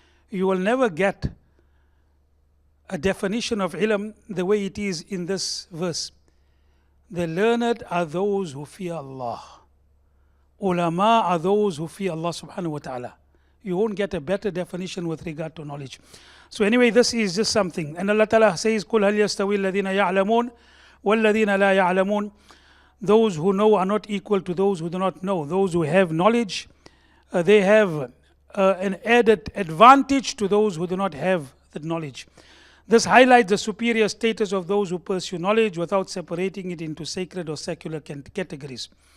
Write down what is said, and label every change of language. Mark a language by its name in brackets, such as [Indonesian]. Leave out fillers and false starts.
[English] You will never get a definition of ilm the way it is in this verse. The learned are those who fear Allah. Ulama are those who fear Allah Subhanahu wa Ta'ala. You won't get a better definition with regard to knowledge. So anyway, this is just something. And Allah Ta'ala says, [Arabic] قُلْ هَلْ يَسْتَوِي الَّذِينَ يَعْلَمُونَ وَالَّذِينَ لَا يَعْلَمُونَ. [English] Those who know are not equal to those who do not know. Those who have knowledge, they have an added advantage to those who do not have that knowledge. This highlights the superior status of those who pursue knowledge without separating it into sacred or secular categories.